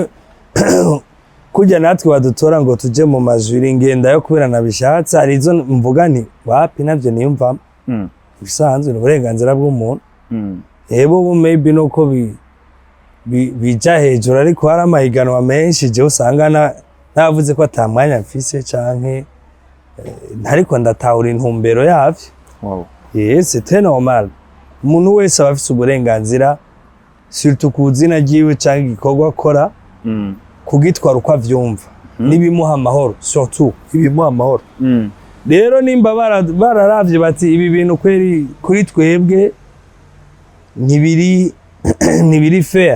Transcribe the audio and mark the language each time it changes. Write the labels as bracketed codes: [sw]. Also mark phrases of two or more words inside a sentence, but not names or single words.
[rn] kujya natwe badutora ngo tuje mu majuri ngenda yo kubera nabishatse hari izo mvuga nti wapi navyo niyumvamo bisanzwe ni uburenganzira bw'umuntu yebo maybe nuko bija hejuru ariko hari amahiganwa menshi je usanga navuze ko atamwanya mfise canke ariko ndatahura intumbero yavyo. [en] Wow. Yes, [fr] c'est très normal. [rn] Umuntu wese aba afise uburenganzira surtout ku zina ryiwe canke igikorwa akora kugitwara uko avyumva nibimuha amahoro surtout ibimuha amahoro. Rero nimba bararavye bati ibi bintu kweri kuri twebwe ntibiri fair.